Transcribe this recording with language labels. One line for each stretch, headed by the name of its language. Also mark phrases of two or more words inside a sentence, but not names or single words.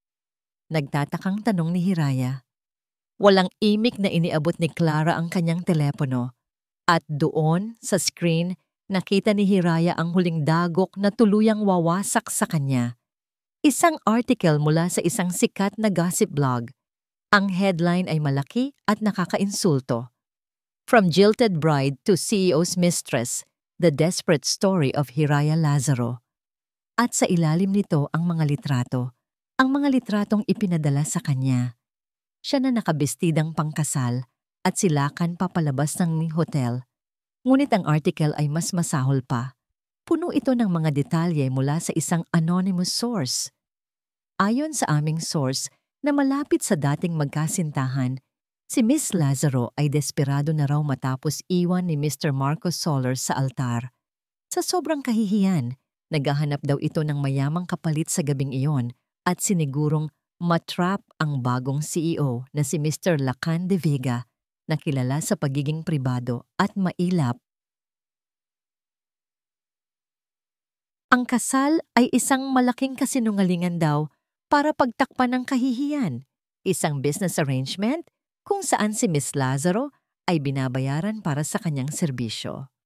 Filipino: Nagtatakang tanong ni Hiraya. Walang imik na iniabot ni Clara ang kanyang telepono, at doon, sa screen, nakita ni Hiraya ang huling dagok na tuluyang wawasak sa kanya. Isang article mula sa isang sikat na
English: gossip blog.
Filipino: Ang headline ay malaki at nakakainsulto.
English: From Jilted Bride to CEO's Mistress, The Desperate Story of Hiraya Lazaro.
Filipino: At sa ilalim nito ang mga litrato. Ang mga litratong ipinadala sa kanya. Siya na nakabestidang pangkasal at silakan papalabas ng hotel. Ngunit ang article ay mas masahol pa. Puno ito ng mga detalye mula sa isang
English: anonymous source.
Filipino: Ayon sa aming source na malapit sa dating magkasintahan, si Miss Lazaro ay desperado na raw matapos iwan ni Mr. Marcos Soler sa altar. Sa sobrang kahihiyan, naghahanap daw ito ng mayamang kapalit sa gabing iyon at sinigurong matrap ang bagong CEO na si Mr. Lacan de Vega na kilala sa pagiging pribado at mailap. Ang kasal ay isang malaking kasinungalingan daw para pagtakpan ng kahihiyan, isang
English: business arrangement
Filipino: kung saan si Miss Lazaro ay binabayaran para sa kanyang serbisyo.